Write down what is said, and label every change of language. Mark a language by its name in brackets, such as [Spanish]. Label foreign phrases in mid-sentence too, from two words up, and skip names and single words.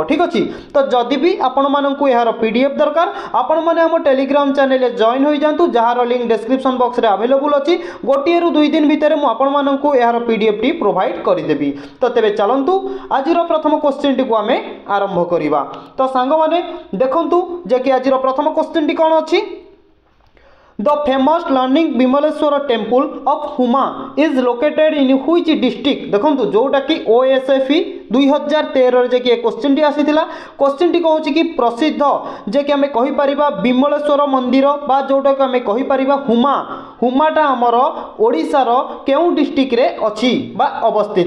[Odia] ଠିକ୍ ଅଛି ତ ଯଦି ବି ଆପଣ ମାନଙ୍କୁ ୟାର PDF ଦରକାର ଆପଣ ମାନେ ଆମ Telegram channel ରେ join ହୋଇ ଯାଆନ୍ତୁ ଯାହାର link [English] description box [Odia] ରେ available ଅଛି ଗୋଟିଏ ରୁ 2 ଦିନ ଭିତର ମୁଁ ଆପଣ ମାନଙ୍କୁ ୟାର PDF ଟି provide କରି ଦେବି। ତ ତେବେ ଚାଲନ୍ତୁ ଆଜିର ପ୍ରଥମ question ଟି କୁ ଆମେ ଆରମ୍ଭ କରିବା। ତ ସାଙ୍ଗ ମାନେ ଦେଖନ୍ତୁ ଯେ କି ଆଜିର ପ୍ରଥମ question ଟି କଣ ଅଛି [English] The famous learning Bimaleshwara temple of Huma is located in which district। [Odia] ଦେଖ ଯୋଉଟା କି OSF 2013 ଯେ କି question ଟି ଆସିଥିଲା question ଟି କହୁଛି କି ପ୍ରସିଦ୍ଧ ଯେ କି ଆମେ କହି ପାରିବା ବିମଳେଶ୍ୱର ମନ୍ଦିର ବା ଯୋଉଟା କି ଆମେ କହି ପାରିବା ହୁମାଟା ଆମର ଓଡ଼ିଶା ର କେଉଁ district ରେ ଅଛି ବା ଅବସ୍ଥିତ।